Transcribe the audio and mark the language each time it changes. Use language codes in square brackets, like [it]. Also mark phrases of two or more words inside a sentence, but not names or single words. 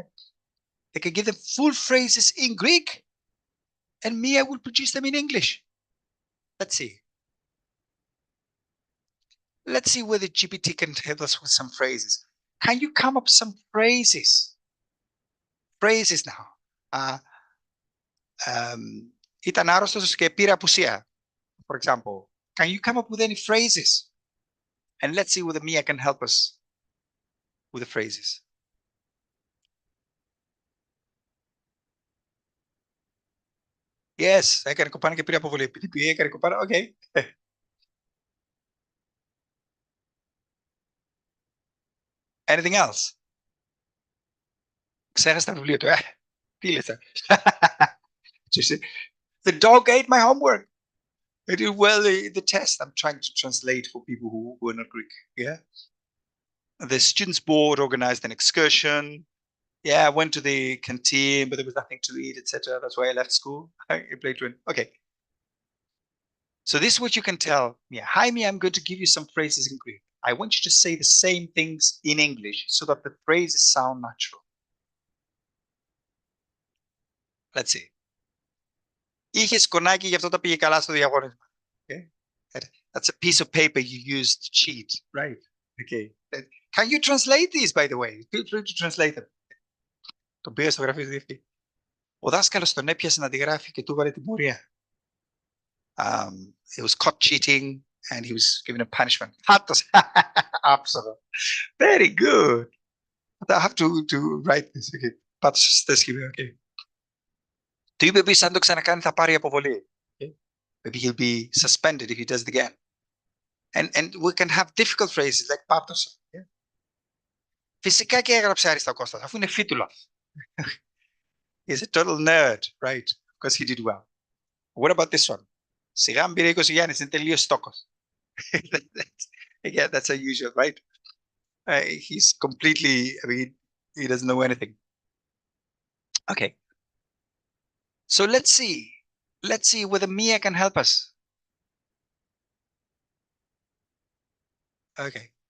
[en] They can give them full phrases in Greek, and Mia will produce them in English. Let's see. Let's see whether GPT can help us with some phrases. Can you come up with some phrases? Phrases now. [el] Ήταν άρρωστος και πήρε απουσία, [en] for example. Can you come up with any phrases? And let's see whether Mia can help us with the phrases. Yes, [el] έκανε κοπάνα και πήρε αποβολή. Επειδή πήγε, έκανε κοπάνα, [en] okay. Anything else? [el] Ξέχασε τα βιβλία του. Τι λες. [en] The dog ate my homework. I did well the test. I'm trying to translate for people who are not Greek. Yeah. The students' board organized an excursion. Yeah, I went to the canteen, but there was nothing to eat, etc. That's why I left school. I played twin. Okay. So this is what you can tell. Yeah, hi, me. I'm going to give you some phrases in Greek. I want you to say the same things in English so that the phrases sound natural. Let's see. [el] Είχε σκονάκι, γι' αυτό τα πήγε καλά στο διαγωνισμα. [en] Okay. That's a piece of paper you use to cheat, right? Okay. Can you translate these, by the way? Feel free to translate them. [el] Τον πήγα στο γραφείο του διευθυντή. Ο δάσκαλος τον έπιασε να τη γράφει και του βάλε τιμωρία. [en] He was caught cheating and he was given a punishment. Absolutely. Very good. I have to write this. Okay. Okay. [el] Του είπε επίσης αν το ξανακάνει θα πάρει αποβολή. [en] Okay. Maybe he'll be suspended if he does it again. And we can have difficult phrases like πάρτωσε. Yeah. [el] Φυσικά και έγραψε άριστα ο Κώστας, αφού είναι φίτουλας. [en] He's a total nerd, right? Because he did well. What about this one? [el] Σιγά μπήρε 20 Γιάννης, είναι τελείως στόκος. [en] Again, that's unusual, right? He's completely, I mean, he doesn't know anything. Okay. So let's see. Let's see whether Mia can help us. Okay.